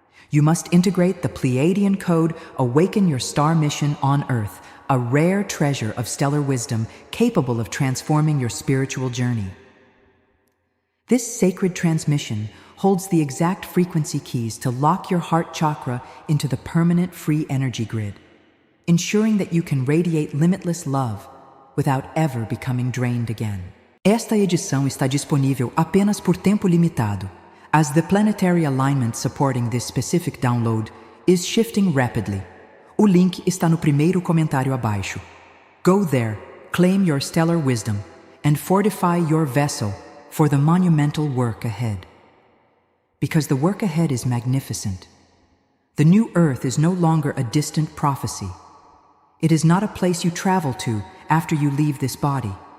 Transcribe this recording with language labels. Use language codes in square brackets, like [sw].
[en] You must integrate the Pleiadian code, awaken your star mission on Earth, a rare treasure of stellar wisdom capable of transforming your spiritual journey. This sacred transmission holds the exact frequency keys to lock your heart chakra into the permanent free energy grid, ensuring that you can radiate limitless love without ever becoming drained again. [pt] Esta edição está disponível apenas por tempo limitado, [en] as the planetary alignment supporting this specific download is shifting rapidly. [pt] O link está no primeiro comentário abaixo. [en] Go there, claim your stellar wisdom, and fortify your vessel for the monumental work ahead. Because the work ahead is magnificent. The new Earth is no longer a distant prophecy. It is not a place you travel to after you leave this body.